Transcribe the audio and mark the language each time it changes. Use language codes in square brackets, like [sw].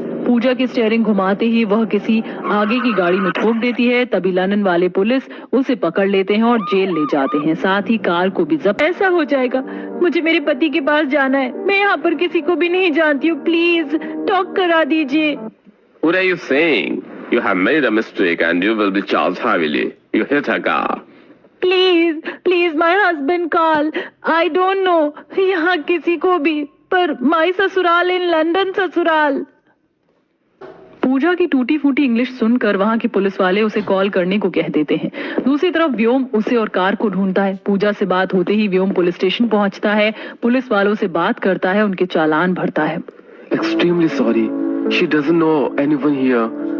[hi] पूजा की स्टीयरिंग घुमाते ही वह किसी आगे की गाड़ी में ठोक देती है। तभी लंदन वाले पुलिस उसे पकड़ लेते हैं और जेल ले जाते हैं। साथ ही कार को भी जब्त। ऐसा हो जाएगा, मुझे मेरे पति के पास जाना है। मैं यहाँ पर किसी को भी नहीं जानती हूँ, प्लीज टॉक करा दीजिए। [en] What are you saying? You have made a mistake and you will be charged heavily. You hit a car. Please please my husband call. I don't know [hi] यहाँ किसी को भी, पर [en] My ससुराल in London ससुराल। [hi] पूजा की टूटी फूटी इंग्लिश सुनकर वहां के पुलिस वाले उसे कॉल करने को कह देते हैं। दूसरी तरफ व्योम उसे और कार को ढूंढता है। पूजा से बात होते ही व्योम पुलिस स्टेशन पहुंचता है, पुलिस वालों से बात करता है, उनके चालान भरता है। [en] Extremely sorry. She doesn't know anyone here.